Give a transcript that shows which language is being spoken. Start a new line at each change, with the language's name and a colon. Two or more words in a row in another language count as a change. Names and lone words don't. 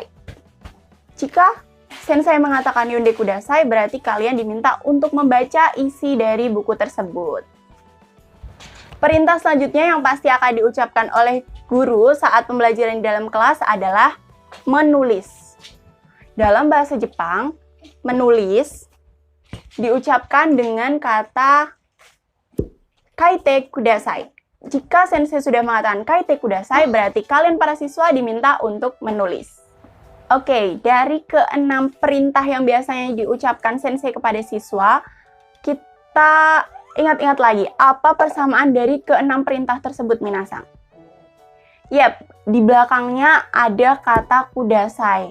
Indonesian: Jika sensei mengatakan
Japanese: 読んでください,
Indonesian: berarti kalian diminta untuk membaca isi dari buku tersebut. Perintah selanjutnya yang pasti akan diucapkan oleh guru saat pembelajaran di dalam kelas adalah menulis. Dalam bahasa Jepang, menulis diucapkan dengan kata
Japanese: 書いてください.
Indonesian: Jika sensei sudah mengatakan
Japanese: 書いてください,
Indonesian: berarti kalian para siswa diminta untuk menulis. Oke, dari keenam perintah yang biasanya diucapkan sensei kepada siswa, kita ingat-ingat lagi, apa persamaan dari keenam perintah tersebut, minasang? Yap, di belakangnya ada kata kudasai.